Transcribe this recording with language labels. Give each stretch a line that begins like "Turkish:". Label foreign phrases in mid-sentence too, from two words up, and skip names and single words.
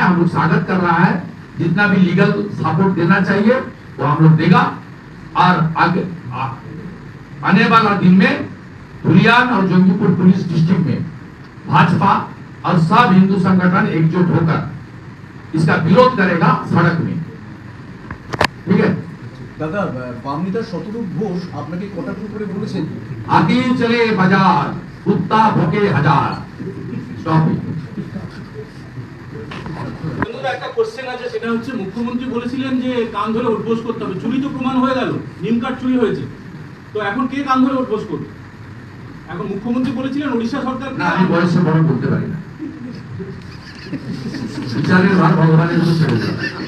Hindi: हम लोग स्वागत कर रहा है, जितना भी
English: legal support
Hindi: देना चाहिए वो हम लोग देगा। और आगे आने वाला दिन में धुलियान और जंगीपुर
English: police district
Hindi: में भाजपा और सब हिंदू संगठन एकजुट होकर इसका विरोध करेगा सड़क में, ठीक है।
Bangla: দাদা বাম নেতা শতরূপ ঘোষ আপনাকে কটাক্ষ করে বলেছেন
Hindi: आती चले बाजार कुत्ता भोके हजार। स्टॉप।
Bangla: বন্ধুরা, একটা কোশ্চেন আছে, সেটা হচ্ছে মুখ্যমন্ত্রী বলেছিলেন যে কান ধরে উঠবোস করতে হবে। চুরি তো প্রমাণ হয়ে গেল, নিম কার্ড চুরি হয়েছে, তো এখন কে কান ধরে উঠবোস করবে? এখন মুখ্যমন্ত্রী বলেছিলেন ওড়িশা সরকার না, আমি বয়সে বড় বলতে পারি না, বিচারের ভার ভগবানের উপর ছেড়ে দেয়।